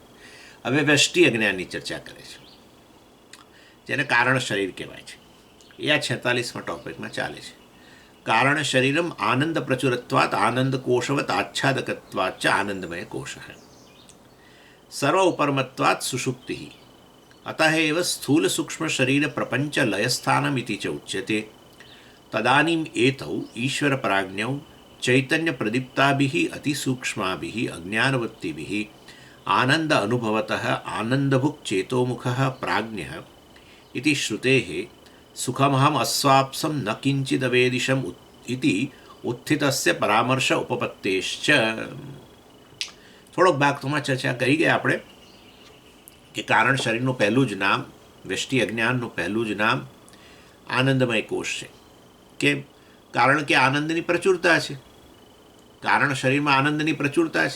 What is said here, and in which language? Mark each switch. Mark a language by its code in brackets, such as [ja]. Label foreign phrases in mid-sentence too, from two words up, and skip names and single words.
[gu] હવે વ્યષ્ટિ અજ્ઞાનની ચર્ચા કરે છે, જેને કારણ શરીર કહેવાય છે. એ આ 46મા ટોપિકમાં ચાલે છે. [sa] કારણ શરીરમ આનંદ પ્રચુરત્વાત આનંદ કોશવત આચ્છાદકત્વાચ આનંદમય કોશ. સર્વ ઉપરમત્વાત સુષુપ્તિ अतः एव स्थूलसूक्ष्मशरीरप्रपञ्चलयस्थानमिति च उच्यते। तदानीम् एतौ ईश्वरप्राज्ञौ चैतन्यप्रदीप्ताभिः अतिसूक्ष्माभिः अज्ञानवृत्तिभिः आनन्द अनुभवतः आनन्दभुक् चेतोमुखः प्राज्ञः इति श्रुतेः सुखमहम् अस्वाप्सं न किञ्चिदवेदिशम् इति उत्थितस्य परामर्श उपपत्तेश्च। [gu] થોડોક ભાગ તોમાં ચર્ચા કરી ગયા આપણે કે કારણ શરીરનું પહેલું જ નામ, વ્યષ્ટિ અજ્ઞાનનું પહેલું જ નામ આનંદમય કોષ છે. કે કારણ કે આનંદની પ્રચુરતા છે, કારણ શરીરમાં આનંદની પ્રચુરતા છે.